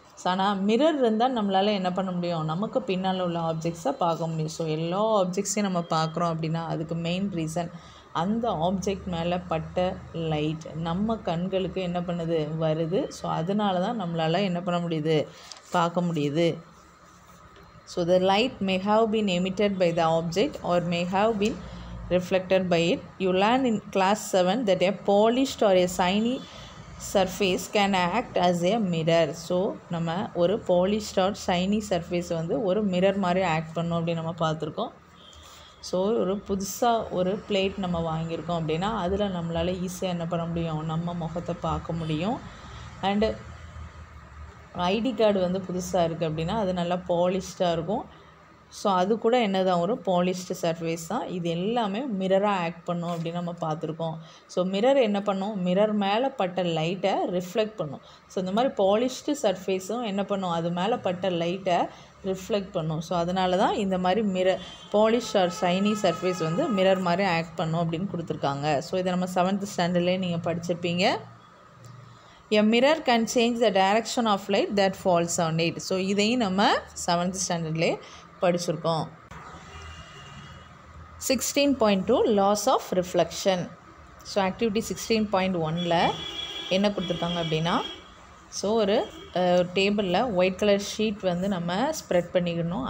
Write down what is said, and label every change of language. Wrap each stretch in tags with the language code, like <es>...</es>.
<ta>ஆனால் மிரர் இருந்தால் நம்மளால் என்ன பண்ண முடியும், நமக்கு பின்னால் உள்ள ஆப்ஜெக்ட்ஸை பார்க்க முடியும். ஸோ எல்லா ஆப்ஜெக்ட்ஸையும் நம்ம பார்க்குறோம் அப்படின்னா அதுக்கு மெயின் ரீசன் அந்த ஆப்ஜெக்ட் மேலே பட்ட லைட் நம்ம கண்களுக்கு என்ன பண்ணுது, வருது. ஸோ அதனால தான் நம்மளால் என்ன பண்ண முடியுது, பார்க்க முடியுது.</ta> <en>So the light may have been emitted by the object or may have been reflected by it. You learn in class 7 that a polished or a shiny surface can act as a mirror.</en> <ta>So நம்ம ஒரு</ta> <en>polished or shiny surface</en> <ta>வந்து ஒரு mirror மாதிரி act பண்ணோம் அப்படின்னு நம்ம பார்த்துருக்கோம். So புதுசாக ஒரு பிளேட் நம்ம வாங்கியிருக்கோம் அப்படின்னா அதில் நம்மளால் ஈஸியாக என்ன பண்ண முடியும், நம்ம முகத்தை பார்க்க முடியும். அண்டு ஐடி கார்டு வந்து புதுசாக இருக்குது அப்படின்னா அது நல்லா பாலிஷ்டாக இருக்கும். ஸோ அது கூட என்ன தான் ஒரு பாலிஷ்டு சர்ஃபேஸ் தான். இது எல்லாமே மிரராக ஆக்ட் பண்ணும் அப்படின்னு நம்ம பார்த்துருக்கோம். ஸோ மிரர் என்ன பண்ணும், மிரர் மேலே பட்ட லைட்டை ரிஃப்ளெக்ட் பண்ணும். ஸோ இந்த மாதிரி பாலிஷ்டு சர்ஃபேஸும் என்ன பண்ணும், அது மேலே பட்ட லைட்டை ரிஃப்ளெக்ட் பண்ணும். ஸோ அதனால தான் இந்த மாதிரி பாலிஷ் ஆர் ஷைனி சர்ஃபேஸ் வந்து மிரர் மாதிரி ஆக்ட் பண்ணும் அப்படின்னு கொடுத்துருக்காங்க. ஸோ இதை நம்ம 7th ஸ்டாண்டர்ட்லேயே நீங்கள் படிச்சிருப்பீங்க.</ta> <en>A mirror can change the direction of light that falls on it.</en> <ta>So இதையும் நம்ம 7th ஸ்டாண்டர்ட்லேயே படிச்சிருக்கோம். 16.2</ta> <en>laws of reflection.</en> <ta>So activity 16.1ல் என்ன கொடுத்துருக்காங்க அப்படின்னா, ஸோ ஒரு டேபிளில் ஒயிட் கலர் ஷீட் வந்து நம்ம ஸ்ப்ரெட் பண்ணிக்கணும்.</ta>